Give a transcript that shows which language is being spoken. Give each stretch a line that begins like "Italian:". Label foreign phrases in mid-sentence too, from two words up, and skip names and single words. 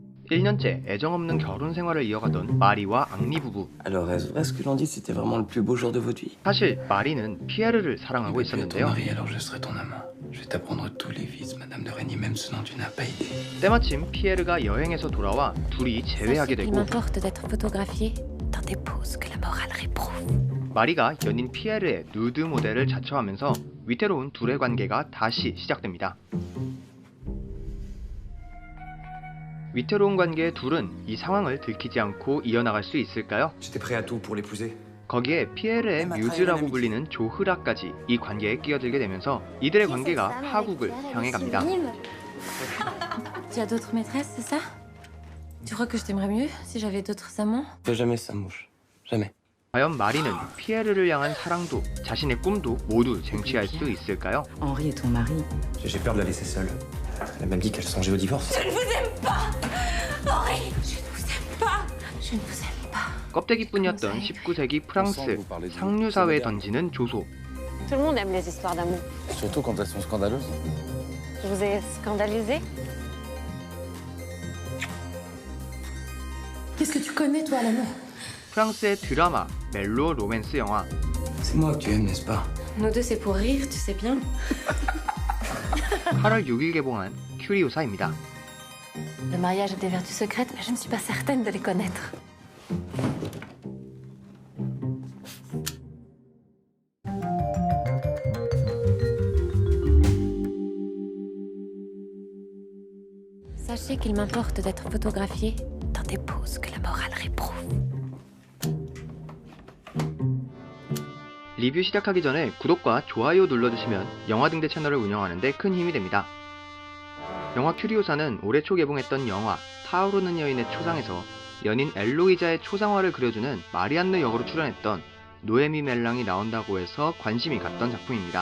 Korean: 1년째 애정없는 결혼 생활을 이어가던 마리와 앙리 부부.
French: Alors, est-ce que l'on dit c'était vraiment le plus beau jour de votre vie?
Korean: 사실 마리는 피에르를 사랑하고
French: Tu es ton
Korean: 있었는데요.
French: mari, alors je serai ton amant. Je vais t'apprendre tous les vices, Madame de Régny, même ceux dont tu n'as pas idée.
Korean: 때마침 피에르가 여행에서 돌아와 둘이 재회하게
French: Il
Korean: 되고
French: m'importe d'être photographié dans des poses que la morale réprouve.
Korean: 마리가 연인 피에르의 누드 모델을 자처하면서 위태로운 둘의 관계가 다시 시작됩니다. 위태로운 관계의 둘은 이 상황을 들키지 않고 이어나갈 수 있을까요?
French: J'étais prêt à tout pour l'épouser.
Korean: 거기에 피에르의 뮤즈라고 불리는 조흐라까지 이 관계에 끼어들게 되면서 이들의 관계가 파국을 향해 갑니다.
French: Tu as d'autres maîtresses, c'est ça? Tu crois que je t'aimerais mieux si j'avais d'autres amants? Fais jamais ça, mouche. Jamais.
Korean: 과연 마리는 피에르를 향한 사랑도 자신의 꿈도 모두 쟁취할 수 있을까요?
French: Henri est ton mari. J'ai peur de la laisser seule. Elle a même dit qu'elle songeait au divorce. Henri, je ne vous aime pas. Je ne vous aime pas.
Korean: 껍데기뿐이었던 19세기 프랑스 상류사회에 던지는 조소.
French: Tout le monde aime les histoires d'amour. Surtout quand elles sont scandaleuses. Je vous ai scandalisé? Qu'est-ce que tu connais, toi, l'amour?
Korean: 프랑스의 드라마, 멜로 로맨스 영화.
French: C'est moi que tu aimes, n'est-ce pas? Nous deux, c'est pour rire, tu sais bien.
Korean: 8월 6일 개봉한 큐리오사입니다.
French: Le mariage a des vertus secrètes, mais je ne suis pas certaine de les connaître. Sachez qu'il m'importe d'être photographié dans des poses que la morale réprouve.
Korean: 리뷰 시작하기 전에 구독과 좋아요 눌러주시면 영화등대 채널을 운영하는 데 큰 힘이 됩니다. 영화 큐리오사는 올해 초 개봉했던 영화 타오르는 여인의 초상에서 연인 엘로이자의 초상화를 그려주는 마리안느 역으로 출연했던 노에미 멜랑이 나온다고 해서 관심이 갔던 작품입니다.